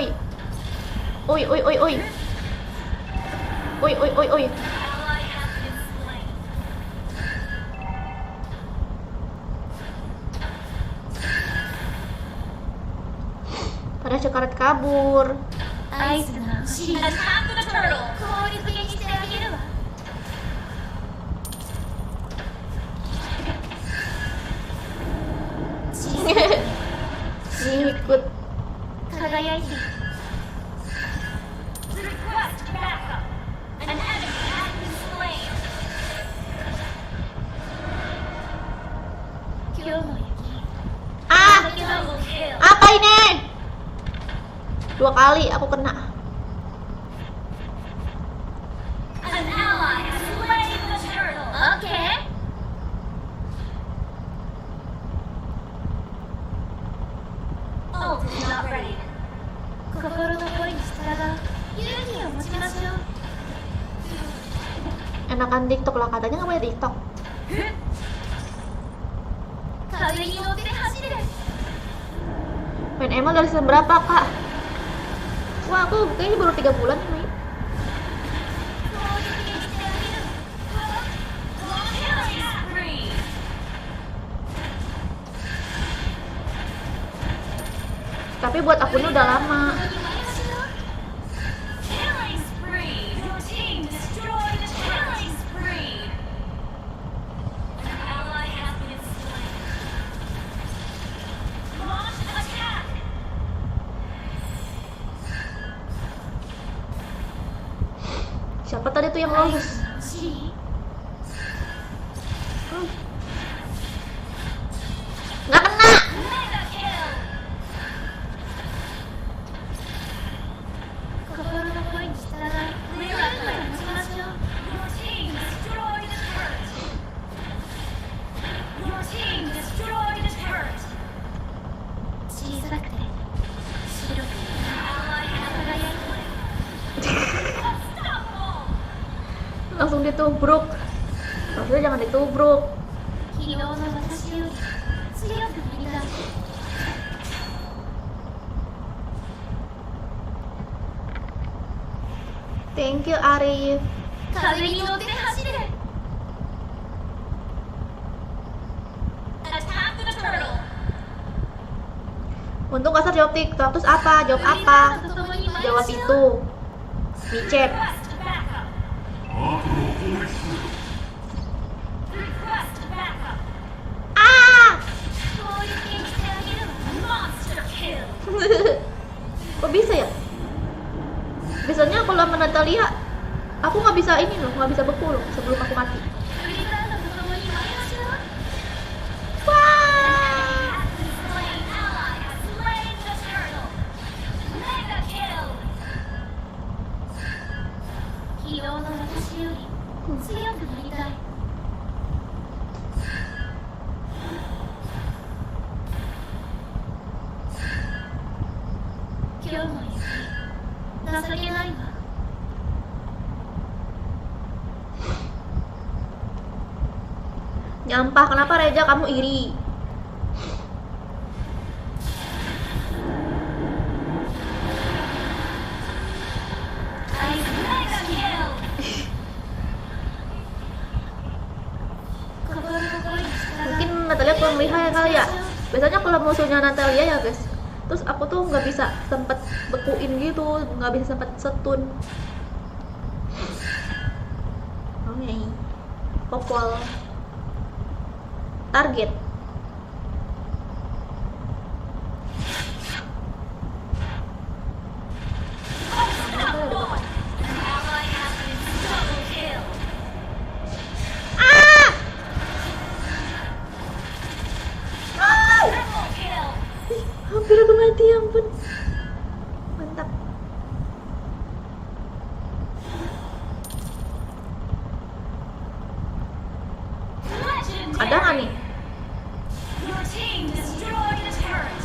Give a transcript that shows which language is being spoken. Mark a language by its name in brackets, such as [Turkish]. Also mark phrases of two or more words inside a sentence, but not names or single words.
[Indonesian] Uy, uy, uy, uy. Uy, uy, uy, uy. Pada Cekaret kabur. [Japanese] 合図が欲しい [English] Attack the turtle! [Japanese] 効率的にしてあげるわ [Indonesian] Ngikut. [Japanese] 輝いて [English] Request backup! An enemy has been slain! [Japanese] 今日の雪 Ah! [English] Double kill! [Indonesian] Apa ini? 2 kali aku kena. [English] An ally has slain the turtle! Okay Ult is not ready. [Japanese] 心の声に従う勇気を持ちましょう [Indonesian] Enakan TikTok lah, katanya nggak punya TikTok. [Japanese] 風に乗って走れ [Indonesian] Main ML dari season berapa, Kak? Wah, aku kayaknya baru 3 bulan nih main. [Japanese] 効率的にしてあげるわ [English] Killing spree! [Indonesian] Tapi buat akunnya udah lama. [English] Killing spree! Your team destroyed a killing spree! An ally has been slain. Launch attack! [Indonesian] Siapa tadi tuh yang [Japanese] 合 [Indonesian] lolos? [Japanese] 図が欲しい [Indonesian] Nggak kena! [English] Mega kill! [Japanese] 心の声に従い勇気を持ちましょう [English] Your team destroyed a turret! Your team destroyed a turret! [Japanese] 小さくて白く [English] Ally has [Japanese] 輝いて [English] unstoppable! [Indonesian] Langsung ditubruk. Maksudnya jangan ditubruk. [Japanese] 昨日の私より強くなりたい [English] Thank you, Arif. [Japanese] 風に乗って走れ [English] Attack the turtle! [Indonesian] Untung kasar jawab TikTok. Terus apa? Jawab apa? Jawab itu. Micet. [English] Request backup! [Japanese] アートを攻撃する [English] Request backup! Ah! [Japanese] 効率的にしてあげるわ [English] Monster kill! [Indonesian] Kok bisa ya? Biasanya kalau sama Natalia, aku nggak bisa ini loh, nggak bisa beku loh sebelum aku mati. [Japanese] フリーザードと共に参りましょう Wah! [English] Has been slain! Ally has slain the turtle! Mega kill! 昨日の私より強くなりたい 今日の雪情けないわ [Indonesian] Nyampah, kenapa Reja kamu iri? [English] Mega kill! [Japanese] 心の声に従う [Indonesian] Mungkin Natalia kurang lihai kali ya? Biasanya kalau musuhnya Natalia ya guys, terus aku tuh nggak bisa sempet bekuin gitu, nggak bisa sempet stun. Oke, popol target. [English] Ally has been double kill. Triple kill. [Indonesian] Ih, hampir aku mati, ya ampun. Mantap. [English] Legendary. [Indonesian] Ada nggak nih? [English] Your team destroyed a turret.